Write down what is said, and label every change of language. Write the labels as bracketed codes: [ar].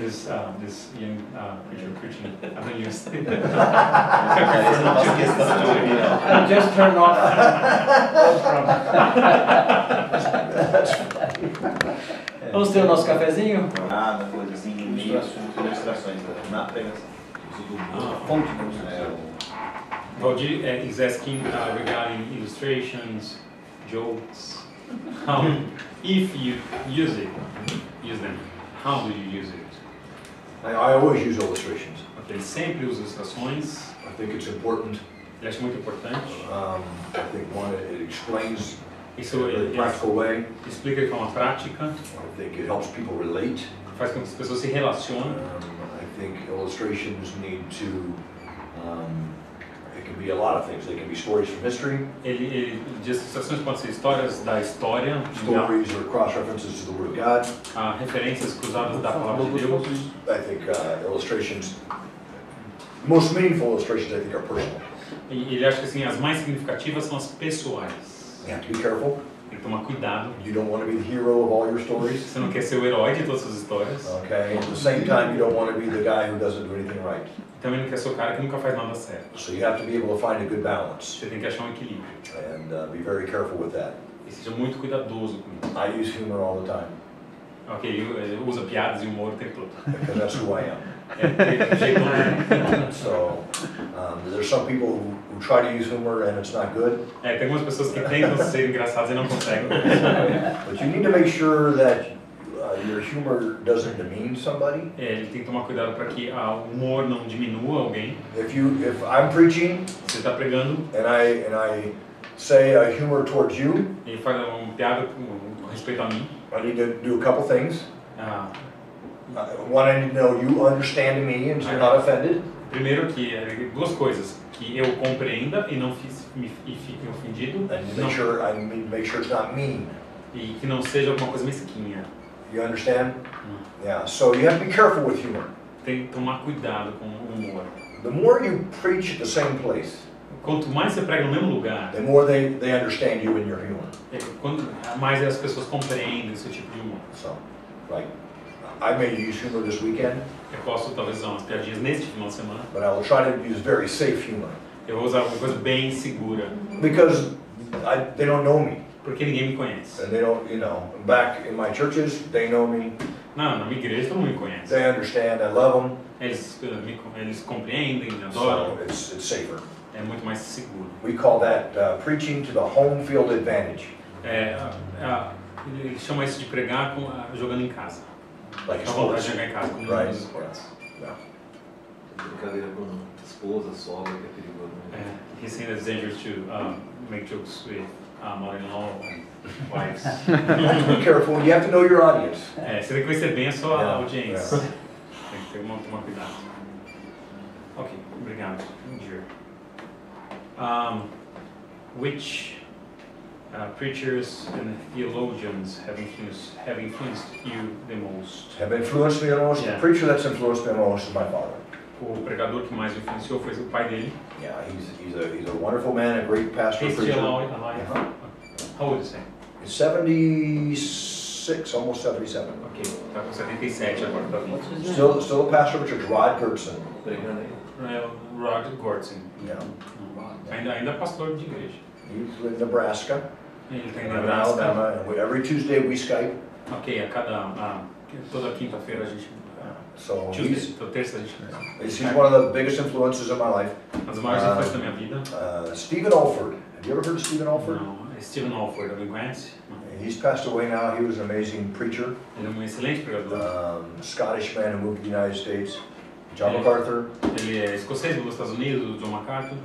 [en] this young preacher preaching, I don't use it. [pt] Esse não faço questão de ouvir, não. [en] I just turn off. [pt] Vamos ter o nosso cafezinho? Nada, coisa assim, ilustrações na pregação. Fonte de ilustração. [en] Valdir is asking regarding illustrations, jokes. How, if you use them, how do you use it? I always use illustrations. [pt] Ele sempre usa ilustrações. [en] I think it's important. [pt] Ele acha muito importante. [en] I think one, it explains [pt] Isso [en] in a very practical way. [pt] explica de forma prática, [en] I think it helps people relate. [pt] faz com que as pessoas se relacionem. [en] I think illustrations need to, it can be a lot of things. They can be stories from history, [pt] Ele diz que ilustrações podem ser histórias da história, [en] stories or cross-references to the Word of God. [pt] referências cruzadas da palavra de Deus. [en] I think illustrations, most meaningful illustrations I think are personal. [pt] E ele acha que assim, as mais significativas são as pessoais. [en] You have to be careful. [pt] Tem que tomar cuidado. [en] You don't want to be the hero of all your stories. [pt] Você não quer ser o herói de todas as histórias. [en] Okay. At the same time, you don't want to be the guy who doesn't do anything right. [pt] Também não quer ser o cara que nunca faz nada certo. [en] So you have to be able to find a good balance [pt] Você tem que achar um equilíbrio. [en] and be very careful with that. [pt] E seja muito cuidadoso com isso. [en] I use humor all the time [pt] Ok, usa piadas e humor o tempo todo. [en] because that's who I am. [pt] Do jeito dele. [en] So there's some people who try to use humor and it's not good. [pt] Tem algumas pessoas que tentam ser engraçadas e não conseguem. [en] But you need to make sure that your humor doesn't demean somebody. [pt] Ele tem que tomar cuidado para que o humor não diminua alguém. [en] If I'm preaching [pt] Você está pregando [en] and I say a humor towards you, [pt] e faz uma piada com respeito a mim. [en] I need to do a couple things. Ah, One, I need to know you understand me and you're not offended. [pt] primeiro que duas coisas, que eu compreenda e não fique ofendido, [en] And [pt] não, [en] I need to make sure it's not mean. [pt] e que não seja alguma coisa mesquinha. [en] You understand? Yeah. So you have to be careful with humor. [pt] Tem que tomar cuidado com o humor. [en] The more you preach at the same place, [pt] Quanto mais você prega no mesmo lugar, [en] the more they understand you and your humor. [pt] quanto mais as pessoas compreendem o seu tipo de humor. [en] So, like, I may use humor this weekend, [pt] Eu posso talvez usar umas piadinhas neste final de semana. [en] but I will try to use very safe humor [pt] Eu vou usar uma coisa bem segura. [en] because they don't know me. [pt] Porque ninguém me conhece. [en] And they don't, you know, back in my churches, they know me. [pt] Não, na minha igreja todo mundo me conhece. [en] They understand, I love them. [pt] Eles compreendem, me adoram. [en] So it's safer. [pt] É muito mais seguro. [en] We call that preaching to the home field advantage. [pt] Eles chamam isso de pregar jogando em casa. [en] Like [pt] A vontade [en] sports. [pt] de jogar em casa, como [en] Right. [pt] nos esportes. [en] Yeah. [pt] Brincadeira com esposa, sogra, que é perigoso. Né? [en] He's saying that it's dangerous to make jokes with mother-in-law and wives. Be careful, you have to know your audience. [pt] Você tem que conhecer bem a sua [en] Yeah, [pt] audiência. [en] yeah. [pt] Tem que tomar cuidado. Ok, obrigado. Dear. [en] Which preachers and theologians have influenced you the most? Have influenced me the most? Yeah. The preacher that's influenced me the most is my father. [pt] O pregador que mais influenciou foi o pai dele. [en] Yeah, he's a wonderful man, a great pastor, He's preacher. still alive. How old is he? He's 76, almost 77. [pt] Ok, está com 77 agora da vida. [en] What's his name? Still a pastor of a church, Rod Goertzen. [pt] Pregando aí. [en] Rod Goertzen. Yeah. [pt] Ainda pastor de igreja. [en] He's in Nebraska. [pt] Ele está em [en] in Nebraska. Alabama, and every Tuesday we Skype. [pt] Ok, toda quinta-feira a gente. [en] So [pt] Tuesday, toda terça a gente. [en] he's one of the biggest influences in my life. [pt] As maiores influências da minha vida. [en] Stephen Alford. Have you ever heard of Stephen Alford? [pt] Não, é Stephen Alford, alguém conhece? [en] He's passed away now. He was an amazing preacher. [pt] Ele é excelente pregador. [en] Scottish man who moved to the United States. John MacArthur. [pt] Ele é escocês dos Estados Unidos, John MacArthur.